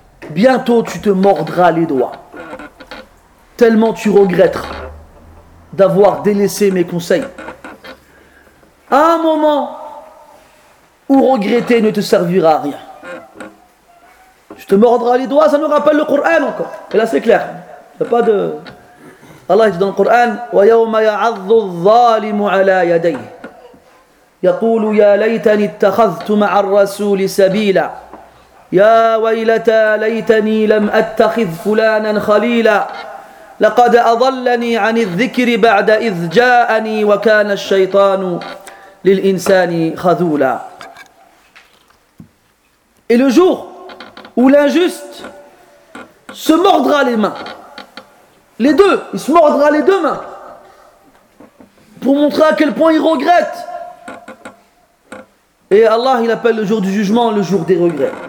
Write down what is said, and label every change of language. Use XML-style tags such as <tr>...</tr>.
<fr>Bientôt tu te mordras les doigts tellement tu regretteras d'avoir délaissé mes conseils. À un moment ou regretter ne te servira à rien. Je te mordras les doigts, ça nous rappelle le Coran encore. Et là, c'est clair. Il n'y a pas de. Allah dit dans le Coran</fr> <ar>وَيَوْمَ يَعَظُّ الظَّالِمُ عَلَى يَدَيْهِ يَقُولُ يَا لَيْتَنِي اتَّخَذْتُ مَعَ الرَّسُولِ سَبِيلًا يَا وَيْلَتَى لَيْتَنِي لَمْ أَتَّخِذْ فُلَانًا خَلِيلًا لَقَدْ أَضَلَّنِي عَنِ الذِّكْرِ بَعْدَ إِذْ جَاءَنِي وَكَانَ الشَّيْطَانُ لِلْإِنسَانِ خَذُولًا.</ar> <fr>Et le jour où l'injuste se mordra les mains, les deux, il se mordra les deux mains pour montrer à quel point il regrette. Et Allah, il appelle le jour du jugement le jour des regrets.</fr>